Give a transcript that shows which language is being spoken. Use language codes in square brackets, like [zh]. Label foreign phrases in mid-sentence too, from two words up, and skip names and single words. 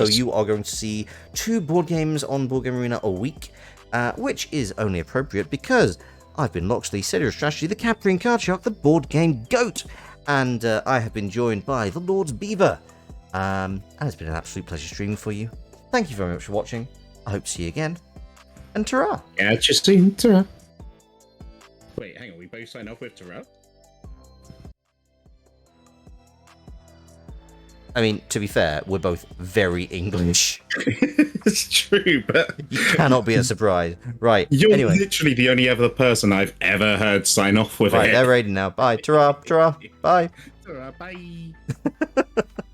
[en] So you are going to see 2 board games on BoardGameArena a week, which is only appropriate because I've been Loxley, Serious Strategy, the Captain Card Shark, the Board Game Goat, and I have been joined by the Lord's Beaver. And it's been an absolute pleasure streaming for you. Thank you very much for watching. I hope to see you again. And ta-ra! Yeah, just soon. Ta-ra. Wait, hang on. We both sign off with ta-ra? I mean, to be fair, we're both very English. It's true, but... You cannot be a surprise. Right, You're anyway. literally the only other person I've ever heard sign off with it. Right, they're raiding now. Bye. Ta-ra, ta-ra, bye. Ta-ra, bye.